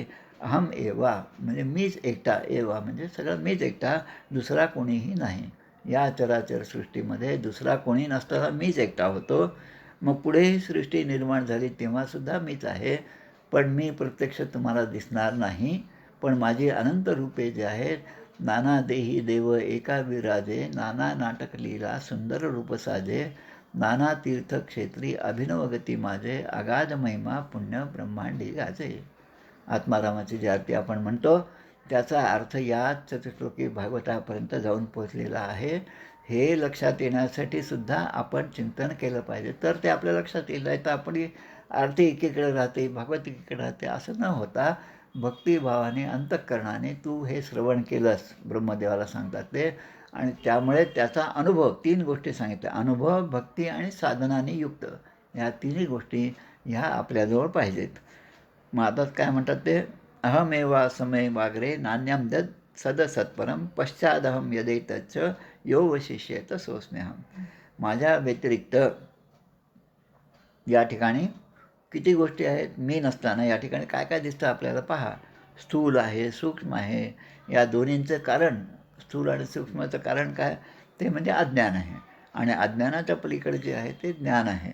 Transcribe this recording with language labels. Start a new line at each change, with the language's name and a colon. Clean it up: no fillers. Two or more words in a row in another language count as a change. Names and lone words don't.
Sanskrit: अहम एवा
Marathi: म्हणजे मीच एकटा, एवा म्हणजे सगळं मीच एकटा, दुसरा कोणीही नाही. या चराचर सृष्टीमध्ये दुसरा कोणी नसताना मीच एकटा होतो. मग पुढे ही सृष्टी निर्माण झाली तेव्हासुद्धा मीच आहे, पण मी प्रत्यक्ष तुम्हाला दिसणार नाही. पण माझी अनंत रूपे जे आहेत, नाना देही देव एका विराजे, नाना नाटक लीला सुंदर रूप साजे, नाना तीर्थक्षेत्री अभिनव गती माझे, अगाध महिमा पुण्य ब्रह्मांडी गाजे. आत्मारामाची जी आरती आपण म्हणतो त्याचा अर्थ या चतुश्लोकी भागवतापर्यंत जाऊन पोचलेला आहे. हे लक्षात येण्यासाठी सुद्धा आपण चिंतन केलं पाहिजे, तर ते आपल्या लक्षात येईल. नाही तर आपली आरती एकीकडे राहते, भागवत एकीकडे राहते, असं न होता भक्तिभावाने अंतःकरणाने तू हे श्रवण केलंस, ब्रह्मदेवाला सांगतात ते, आणि त्यामुळे त्याचा अनुभव, 3 गोष्टी सांगितल्या, अनुभव, भक्ती आणि साधनाने युक्त, ह्या तिन्ही गोष्टी ह्या आपल्याजवळ पाहिजेत. मग आता काय म्हणतात ते,
Sanskrit: अहमेवा समय वागरे नान्यम दद सदसत्परम पश्चादहम यदैतच्च यो वशिष्येत सोस्म्यहम.
Marathi: माझ्या व्यतिरिक्त या ठिकाणी किती गोष्टी आहेत. मी नसताना या ठिकाणी काय काय दिसतं आपल्याला पहा. स्थूल आहे, सूक्ष्म आहे. या दोन्हींचं कारण, स्थूल आणि सूक्ष्माचं कारण काय, ते म्हणजे अज्ञान आहे, आणि अज्ञानाच्या पलीकडे जे आहे ते ज्ञान आहे.